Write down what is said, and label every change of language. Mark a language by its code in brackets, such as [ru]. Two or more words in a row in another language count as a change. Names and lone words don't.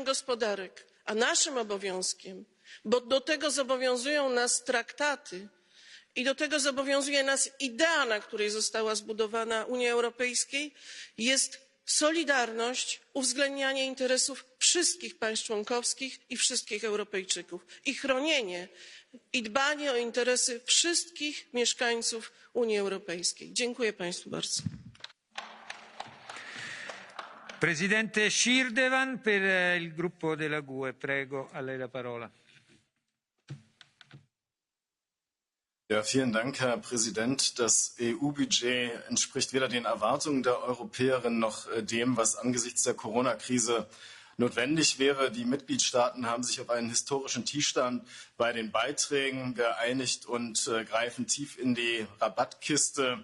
[pl] gospodarek, a naszym obowiązkiem, bo do tego zobowiązują nas traktaty i do tego zobowiązuje nas idea, na której została zbudowana Unia Europejska, jest solidarność, uwzględnianie interesów wszystkich państw członkowskich i wszystkich Europejczyków i chronienie i dbanie o interesy wszystkich mieszkańców Unii Europejskiej. Dziękuję państwu bardzo. [it] Presidente Shirdevan per il gruppo della GUE. Prego, a lei la parola. [de] Ja, vielen Dank, Herr Präsident. Das EU-Budget entspricht weder den Erwartungen der Europäerinnen noch dem, was angesichts der Corona-Krise notwendig wäre. Die Mitgliedstaaten haben sich auf einen historischen Tiefstand bei den Beiträgen geeinigt und greifen tief in die Rabattkiste.